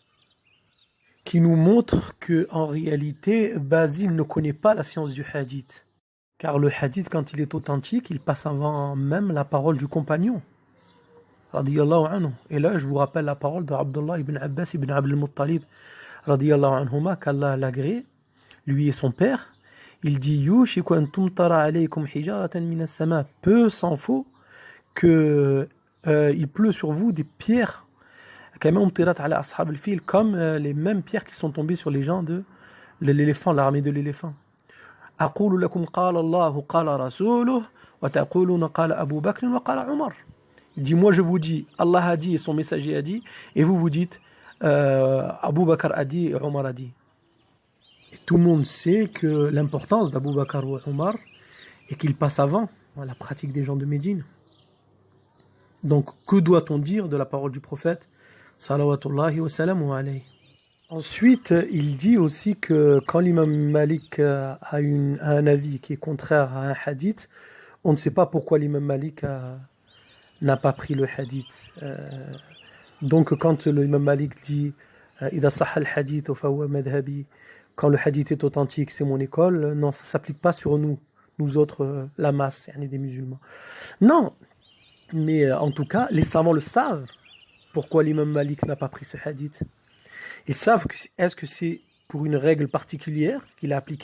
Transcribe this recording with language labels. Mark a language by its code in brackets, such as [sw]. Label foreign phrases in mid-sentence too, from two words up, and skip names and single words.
[fr] Qui nous montre qu'en réalité, Basile ne connaît pas la science du hadith. Car le hadith, quand il est authentique, il passe avant même la parole du compagnon. [ar] رضي الله عنه. [fr] Et là, je vous rappelle la parole de Abdullah ibn Abbas ibn Abdul Muttalib, [ar] رضي الله عنهما, [fr] qu'Allah l'agrée, lui et son père. Il dit [ar] يوشك أن تمطر عليكم حجارة من السماء. [fr] Peu s'en faut que il pleut sur vous des pierres [ar] كما أمطرت على أصحاب الفيل, [fr] comme les mêmes pierres qui sont tombées sur les gens de l'éléphant, l'armée de l'éléphant. [ar] أقول لكم قال الله قال رسوله وتقولون قال أبو بكر وقال عمر. [fr] Il dit moi je vous dis Allah a dit et son messager a dit et vous dites Abu Bakr a dit et Omar a dit. Et tout le monde sait que l'importance d'Abu Bakr ou Omar est qu'il passe avant la pratique des gens de Médine. Donc, que doit-on dire de la parole du prophète [ar] صلوات الله وسلامه عليه. [fr] Ensuite, il dit aussi que quand l'imam Malik a un avis qui est contraire à un hadith, on ne sait pas pourquoi l'imam Malik n'a pas pris le hadith. Donc, quand l'imam Malik dit « [ar] إذا صح الحديث فهو مذهبي [fr] » quand le hadith est authentique, c'est mon école. Non, ça ne s'applique pas sur nous autres, la masse, des musulmans. Non, mais en tout cas, les savants le savent. Pourquoi l'imam Malik n'a pas pris ce hadith? Ils savent est-ce que c'est pour une règle particulière qu'il a appliquée?